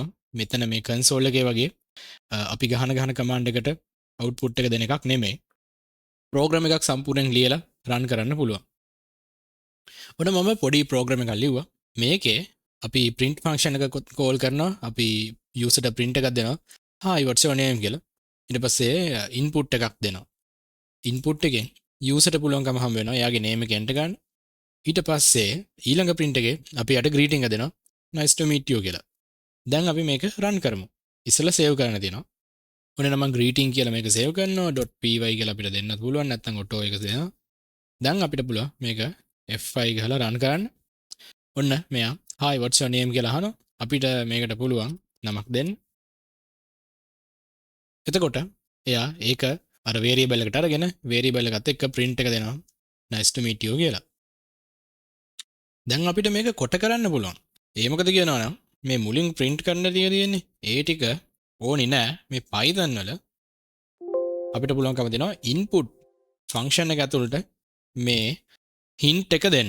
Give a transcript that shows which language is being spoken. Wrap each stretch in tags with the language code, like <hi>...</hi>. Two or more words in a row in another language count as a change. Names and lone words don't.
<si>මෙතන මේ console එකේ වගේ අපි ගහන command එකට output එක දෙන එකක් නෙමෙයි. program එකක් සම්පූර්ණයෙන් ලියලා run කරන්න පුළුවන්. ඔන්න මම පොඩි ප්‍රෝග්‍රෑම් එකක් ලිව්වා. මේකේ අපි</si> <en>print function</en> <si>එක call කරනවා. අපි user ට print එකක් දෙනවා.</si> <en>hi what's your name කියලා.</en> <si>ඊට පස්සේ input එකක් දෙනවා. input එකෙන් user ට පුළුවන්කම හම්බ වෙනවා. එයාගේ name එක enter ගන්න. ඊට පස්සේ ඊළඟ print එකේ අපි යට greeting එක දෙනවා.</si> <en>nice to meet you</en> <si>කියලා. දැන් අපි මේක run කරමු. ඉස්සෙල්ලා save කරන්න තියෙනවා. ඔන්න නම් මම greeting කියලා මේක save කරනවා. .py කියලා අපිට දෙන්නත් පුළුවන්. නැත්නම් auto එක දෙනවා. දැන් අපිට පුළුවන් මේක F5 ගහලා run කරන්න. ඔන්න මෙයා</si> <en>hi what's your name</en> <si>කියලා අහනවා. අපිට මේකට පුළුවන් නමක් දෙන්න. එතකොට එයා ඒක අර variable එකට අරගෙන variable එකත් එක්ක print එක දෙනවා.</si> <en>nice to meet you</en> <si>කියලා. දැන් අපිට මේක කොට කරන්න පුළුවන්. ඒ මොකද කියනවා නම් මේ මුලින් print කරන්න තියෙන්නේ ඒ ටික ඕනේ නෑ. මේ Python වල අපිට පුළුවන්කම දෙනවා</si> <en>input function</en> <si>එක ඇතුළට මේ hint එක දෙන්න.</si>